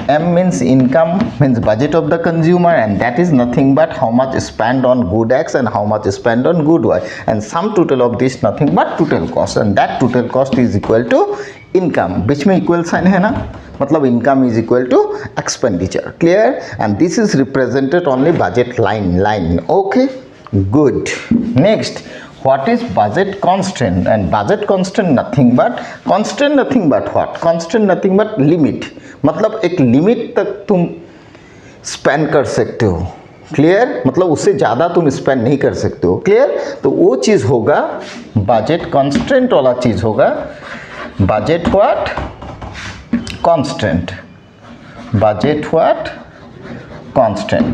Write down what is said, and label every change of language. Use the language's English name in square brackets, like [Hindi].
[English] M means income means budget of the consumer, and that is nothing but how much spend on good X and how much spend on good Y, and sum total of this nothing but total cost, and that total cost is equal to income. [Hindi] बीच में equal sign है ना, मतलब [English] Income is equal to expenditure. Clear, and this is represented only budget line. Okay, good. Next, what is budget constant? And budget constant nothing but what? Constant nothing but limit, [Hindi] मतलब एक limit तक तुम spend कर सकते हो। Clear, मतलब उससे ज़्यादा तुम स्पेंड नहीं कर सकते हो। क्लियर, तो वो चीज़ होगा बजट कॉन्स्टेंट वाला चीज़ होगा budget what constant, budget what constant.